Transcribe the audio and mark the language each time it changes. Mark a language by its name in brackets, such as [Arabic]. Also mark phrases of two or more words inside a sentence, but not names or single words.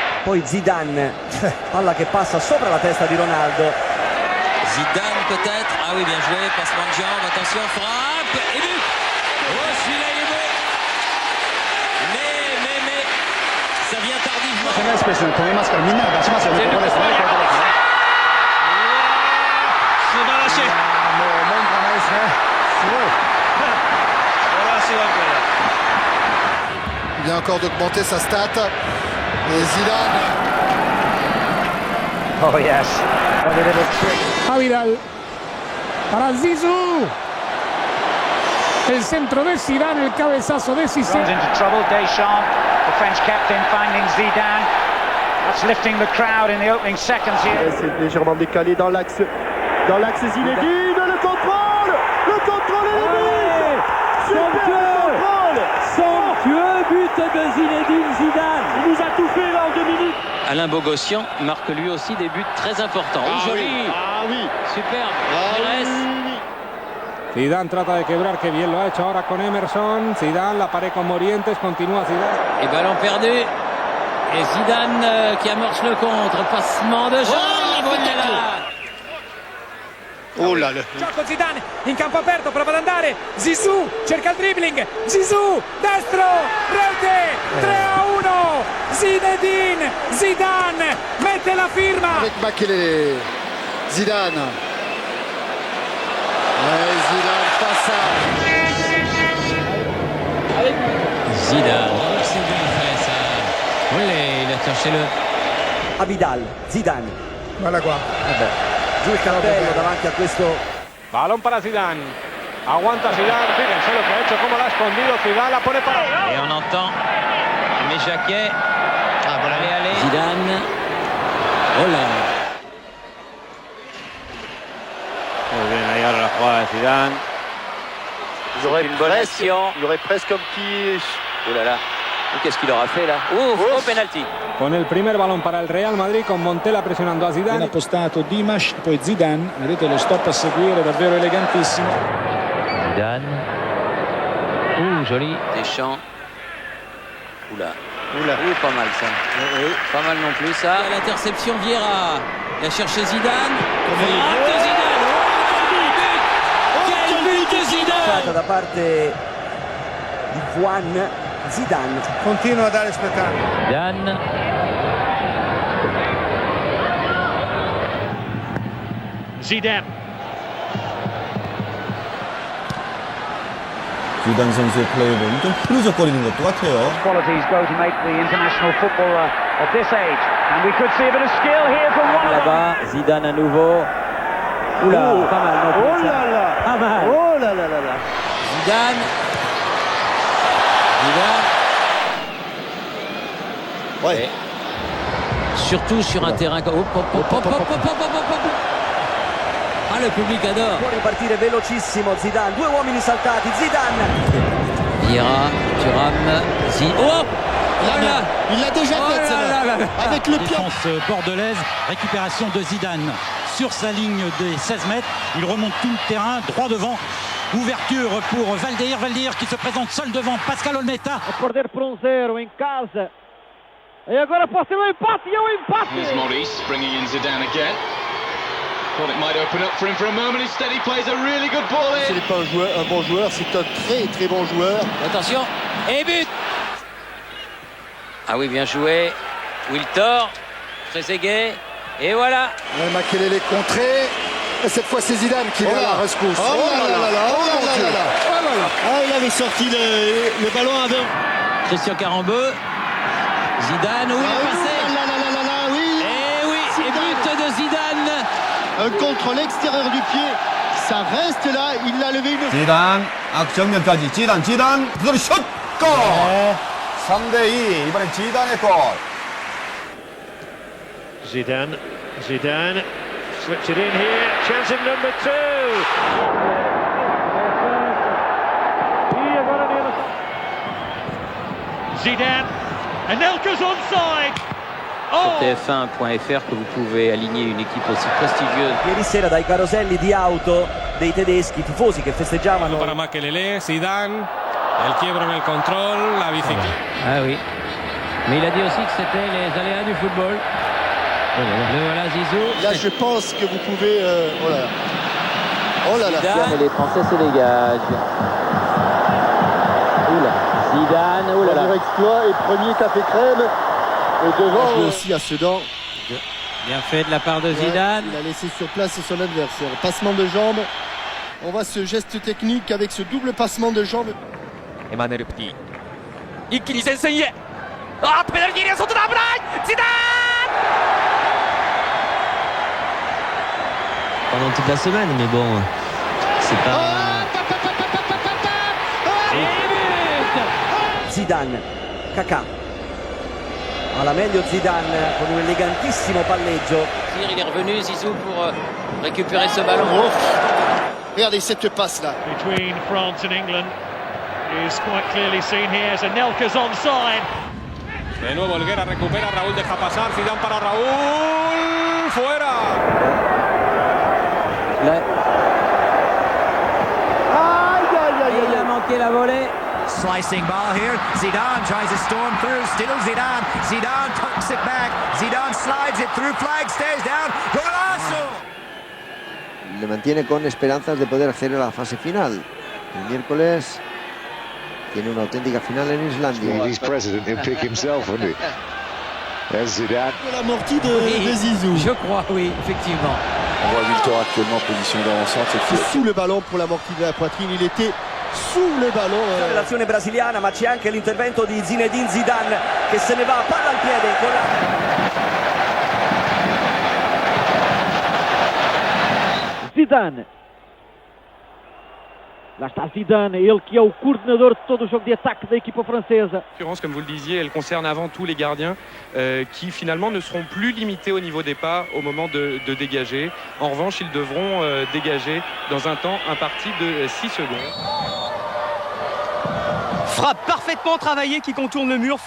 [Italian] Poi Zidane, palla che passa sopra la testa di Ronaldo. [French] Zidane peut-être. Ah oui, bien joué, passement de jambe, attention, frappe et but. Oh, celui-là il est beau. Mais ça vient tardivement. Il vient encore d'augmenter sa stat. Et Zidane. [English] Oh yes. [Spanish] Vidal para Zizou. El centro de Zidane, el cabezazo de Cissé. [English] Runs into trouble. Deschamps, the French captain, finding Zidane. That's lifting the crowd in the opening seconds here. [French] C'est légèrement décalé dans l'axe Zinedine. Le contrôle et le but. Somptueux but de Zinedine Zidane. Il nous a tout fait là en 2 minutes. Alain Bogossian marque lui aussi des buts très importants. Oh, joli. Oui. Superbe. Oui. [Spanish] Zidane trata de quebrar, que bien lo ha hecho ahora con Emerson. Zidane, la pared con Morientes, continúa Zidane. [French] Et ballon perdu. Et Zidane qui amorce le contre. Passement de jambe. Voilà. Oh là là. [Italian] Gioco Zidane in campo aperto, prova ad andare. Zizou cerca il dribbling. Zizou, destro, rete, 3-1. Zinedine Zidane mette la firma. [French] Avec Makelele. Zidane. Ouais, Zidane face à... Zidane. C'est bien fait ça. Olé, il a cherché le... A Vidal, Zidane. Voilà quoi. [Italian] Giù il cartello davanti a questo. [Spanish] Balón para Zidane. Aguanta Zidane. Fíjense lo que ha hecho, cómo la ha escondido. Zidane la pone para. [French] Et on entend mes jaquets. Allez. Zidane. Oh là. [Spanish] Muy bien, ahí ahora la jugada de Zidane. [French] Il aurait presque un petit... Oh là là. Qu'est-ce qu'il aura fait là? Oh, penalty. [Spanish] Con el primer balón para el Real Madrid, con Montella presionando a Ben Zidane. [Italian] appostato Dimash, poi Zidane, vedete lo stop a seguire davvero elegantissimo. [French] Zidane. Joli. Deschamps. Oula. Pas mal ça. Pas mal non plus ça. L'interception Vieira. Il a cherché Zidane. Frappe de Zidane. Quel but de Zidane. [Italian] Da parte di Juan Zidane. Continua a dare spettacolo. Zidane. Zidane. [Korean] 지단 선수의 플레이는 좀 흐느적거리는 것도 같아요. [English] Qualities go to make the international footballer of this age. And we could see a bit of skill here from one of them. [French] Là-bas, Zidane à nouveau. Oula, pas mal non plus. Oh là là. Pas mal. Oh là là là là. Zidane. Ouais. Et surtout sur un terrain comme... Ah, le public adore. Può ripartire velocissimo Zidane. 2 uomini saltati. Zidane. Vieira, Thuram, Oh là. Il l'a déjà Oh fait là là. Avec le pied. Défense bordelaise, récupération de Zidane sur sa ligne des 16 mètres. Il remonte tout le terrain, droit devant. Ouverture pour Valdeir qui se présente seul devant Pascal Olmeta. [Portuguese] Perder por 1-0 em casa. E agora pode ser um empate, e um empate. [English] Here's Maurice bringing in Zidane again. Thought it might open up for him for a moment. Instead, he plays a really good ball [French] Ce [English] in. [French] n'est pas un bon joueur, c'est un très très bon joueur. Attention, et but. Ah oui, bien joué. Wiltor, Trezeguet, et voilà. Makelele contré. Et cette fois, c'est Zidane qui vient à la rescousse. Oh là là là là. Oh mon Dieu. Ah, il avait sorti le ballon avant. Christian Carambeu. Zidane, où il est passé. Oui. Et oui, et but de Zidane. Un contre l'extérieur du pied. Ça reste là. Il l'a levé une... [Korean] 지단 악정면까지 지단 그대로 슛! 골! 3대2 이번엔 지단의 골. [English] Zidane. Switch it in here. Chance of number 2. Zidane. Anelka's onside. [French] Sur TF1.fr que vous pouvez aligner une équipe aussi prestigieuse. [Italian] Ieri sera dai caroselli di auto dei tedeschi, tifosi che festeggiavano. [Spanish] Para Makelele, Zidane, el quiebro en el control, la bicicleta. [French] Ah oui. Mais il a dit aussi que c'était les aléas du football. Le voilà Zizou. Là, je pense que vous pouvez... oh là là. Oh là là. Zidane, et les Français se dégagent. Oula, Zidane, oula. Premier exploit et premier café crème. Et devant... joué aussi à Sedan. Bien fait de la part de Zidane. Il a laissé sur place son adversaire. Passement de jambes. On voit ce geste technique avec ce double passement de jambes. [Japanese] Emmanuel Petit 一気に前線へあーペナルティーエリア外だ危ないジダーン [French] Pendant toute la semaine, mais bon, c'est pas... Zidane, Kakà. [Italian] Alla meglio Zidane con un elegantissimo palleggio. [French] Il est revenu Zizou pour récupérer ce ballon. Regardez cette passe là. [English] Between France and England is quite clearly seen here as Anelka's onside. [Spanish] De nuevo Helguera recupera, Raúl deja pasar, Zidane para Raúl, fuera. [French] Il a manqué la volée. [English] Slicing ball here. Zidane tries to storm through. Still Zidane. Zidane tucks it back. Zidane slides it through. Flag stays down. [Spanish] Golazo! Le mantiene con esperanzas de poder acceder a la fase final. El miércoles tiene una auténtica final en Islandia. [English] He's president, he'll pick himself, wouldn't he? There's Zidane. [French] L'amorti de Zizou. Je crois, oui, effectivement. On voit Victor actuellement en position d'avancante. C'est sous le ballon pour l'amorti de la poitrine. Il était sous le ballon. [Italian] L'azione brasiliana, ma c'è anche l'intervento di Zinedine Zidane che se ne va, palla al piede con Zidane. [Portuguese] Lá está Zidane, ele que é o coordenador de todo o jogo de ataque da equipa francesa. [French] Comme vous le disiez, elle concerne avant tout les gardiens qui finalement ne seront plus limités au niveau des pas au moment de dégager. En revanche, ils devront dégager dans un temps imparti de 6 secondes. Frappe parfaitement travaillée qui contourne le mur.